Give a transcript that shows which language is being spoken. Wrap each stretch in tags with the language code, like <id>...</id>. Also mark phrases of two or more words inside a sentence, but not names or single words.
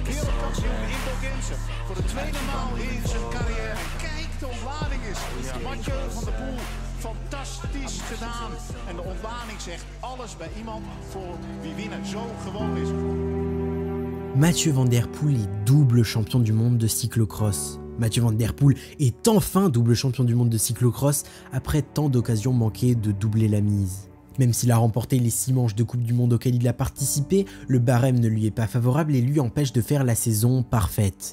<nl>Wereldkampioen in Bogense, voor de tweede maal in zijn carrière. Kijk, de ontlading is. Mathieu van der Poel, fantastisch gedaan. En de ontlading zegt alles bij iemand voor wie winnen zo gewoon is.</nl> <fr>Mathieu Van Der Poel est double champion du monde de cyclocross. Mathieu Van Der Poel est enfin double champion du monde de cyclocross après tant d'occasions manquées de doubler la mise. Même s'il a remporté les 6 manches de Coupe du Monde auxquelles il a participé, le barème ne lui est pas favorable et lui empêche de faire la saison parfaite.</fr>